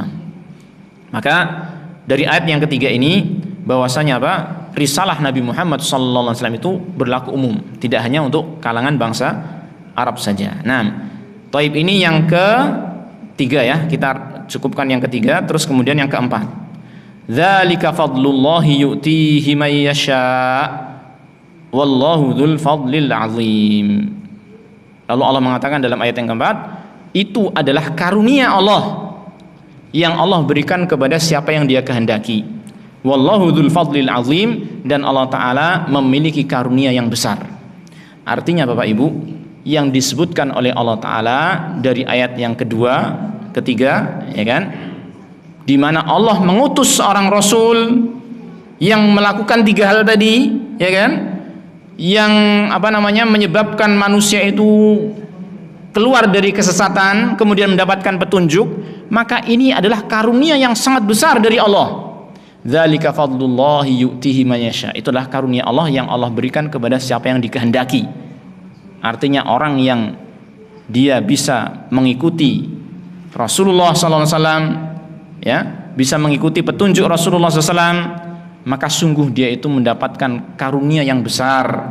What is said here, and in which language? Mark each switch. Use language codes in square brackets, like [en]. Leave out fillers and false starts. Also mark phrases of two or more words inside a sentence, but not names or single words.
[id] Maka dari ayat yang ketiga ini bahwasanya apa? Risalah Nabi Muhammad SAW itu berlaku umum, tidak hanya untuk kalangan bangsa Arab saja. Nah, Taib ini yang ketiga, ya, kita cukupkan yang ketiga. Terus kemudian yang keempat, [ar] ذلك فضل الله يؤتيه من يشاء والله ذو الفضل العظيم. [id] Lalu Allah mengatakan dalam ayat yang keempat, itu adalah karunia Allah yang Allah berikan kepada siapa yang Dia kehendaki. [ar] والله ذو الفضل العظيم, [id] dan Allah Ta'ala memiliki karunia yang besar. Artinya Bapak Ibu, yang disebutkan oleh Allah Ta'ala dari ayat yang kedua, ketiga, ya kan, di mana Allah mengutus seorang Rasul yang melakukan tiga hal tadi, ya kan, yang menyebabkan manusia itu keluar dari kesesatan kemudian mendapatkan petunjuk. Maka ini adalah karunia yang sangat besar dari Allah. [ar] ذلك فضل الله يؤتيه من يشاء. [id] Itulah karunia Allah yang Allah berikan kepada siapa yang dikehendaki. Artinya orang yang dia bisa mengikuti Rasulullah SAW, ya, bisa mengikuti petunjuk Rasulullah SAW, maka sungguh dia itu mendapatkan karunia yang besar.